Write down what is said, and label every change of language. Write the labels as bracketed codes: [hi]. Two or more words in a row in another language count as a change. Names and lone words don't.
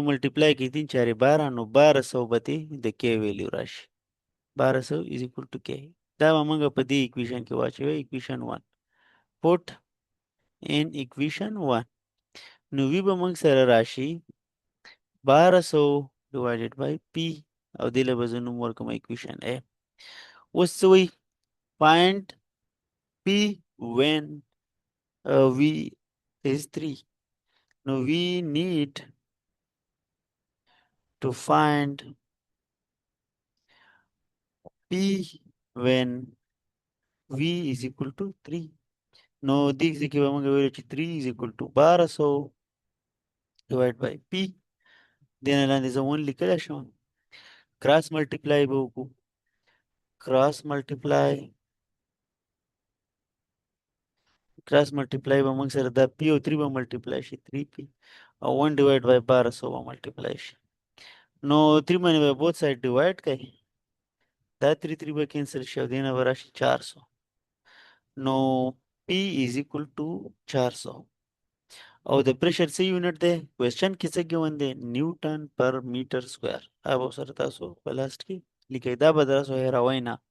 [ps] ملټیپلای کې 3 4 12 نو 1200 به دې د کې ویلیو راشي 1200 [en] is equal to [ps] کې دا به موږ په دې اکویشن کې واچوي اکویشن 1 [en] put in equation [ps] 1 نو وی به موږ سره راشي 1200 [en] divided by p [ps] او دې له به زه نوم ورکوم اکویشن ا اوس څه وایي [en] find p when v is 3 no we need to find p when v is equal to 3 [ps] نو دې کې به موږ ویل چې [en] 3 is equal to 1200 divided by p [ps] دې نه لاندې زه 1 لیکلی شم [en] cross multiply [ps] به وکړو کراس ملټیپلای به موږ سره دا پی او 3 به ملټیپلای شي 3p او 1 [en] divide by [ps] 1200 به ملټیپلای شي نو 3 باندې به [en] both side divide [ps] کړئ دا 3 به کینسل شي او دې نه به راشي 400 نو [en] p is equal to 400 [ps] او د پریشر څه یونټ دی کوېسچن کې څه ګیون دی [en] newton per meter square [ps] هغه به سره تاسو په لاست کې لیکئ دا به تاسو هېروئ نه